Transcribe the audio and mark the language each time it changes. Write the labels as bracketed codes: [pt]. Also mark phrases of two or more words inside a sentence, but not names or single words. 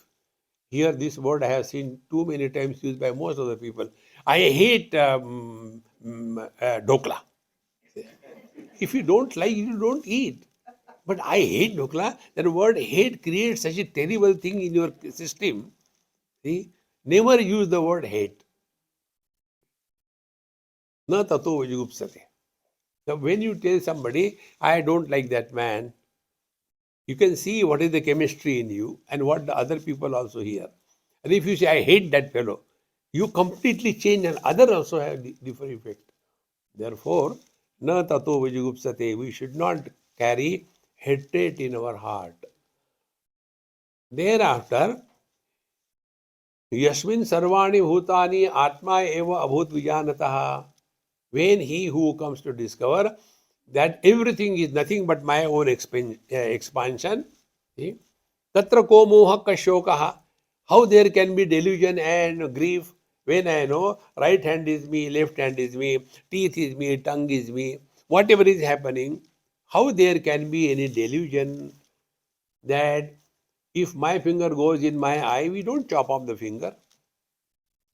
[en] Here this word I have seen too many times used by most of the people. I hate dokla. If you don't like, you don't eat. But I hate dokla. That word hate creates such a terrible thing in your system. See? Never use the word hate. [sa] न ततो विजुगुप्सते. [en] So when you tell somebody, I don't like that man, you can see what is the chemistry in you and what the other people also hear. And if you say, I hate that fellow, you completely change and others also have different effect. Therefore, [sa] न ततो विजुगुप्सते, [en] we should not carry hatred in our heart. Thereafter, [sa] यस्मिन् सर्वाणि भूतानि आत्मा एव अभूत् विजानतः. [en] When he who comes to discover that everything is nothing but my own expansion, [sa] तत्र को मोहः कः शोकः. [en] How there can be delusion and grief when I know right hand is me, left hand is me, teeth is me, tongue is me, whatever is happening, how there can be any delusion that if my finger goes in my eye, we don't chop off the finger.